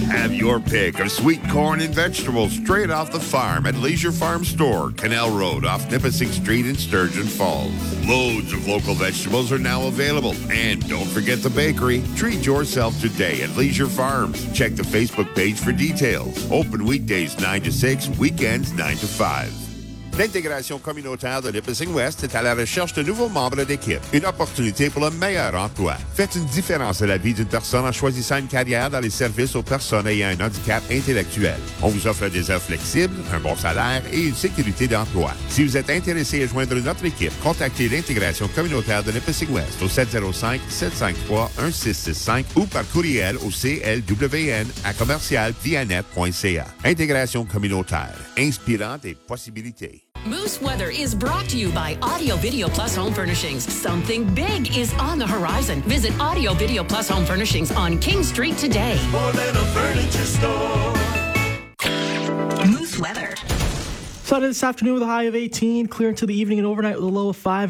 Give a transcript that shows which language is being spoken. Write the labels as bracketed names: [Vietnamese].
[English] Have your pick of sweet corn and vegetables straight off the farm at Leisure Farm Store, Canal Road off Nipissing Street in Sturgeon Falls. Loads of local vegetables are now available. And don't forget the bakery. Treat yourself today at Leisure Farm. Check the Facebook page for details. Open weekdays 9 to 6, weekends 9 to 5. [French] L'intégration communautaire de Nipissing West est à la recherche de nouveaux membres d'équipe. Une opportunité pour le meilleur emploi. Faites une différence à la vie d'une personne en choisissant une carrière dans les services aux personnes ayant un handicap intellectuel. On vous offre des heures flexibles, un bon salaire et une sécurité d'emploi. Si vous êtes intéressé à joindre notre équipe, contactez l'intégration communautaire de Nipissing West au 705-753-1665 ou par courriel au clwn@commercialvianet.ca. Intégration communautaire. Inspirant des possibilités. [English] Moose Weather is brought to you by Audio Video Plus Home Furnishings. Something big is on the horizon. Visit Audio Video Plus Home Furnishings on King Street today. More than a furniture store. Moose Weather. Sunny this afternoon with a high of 18. Clear into the evening and overnight with a low of 5.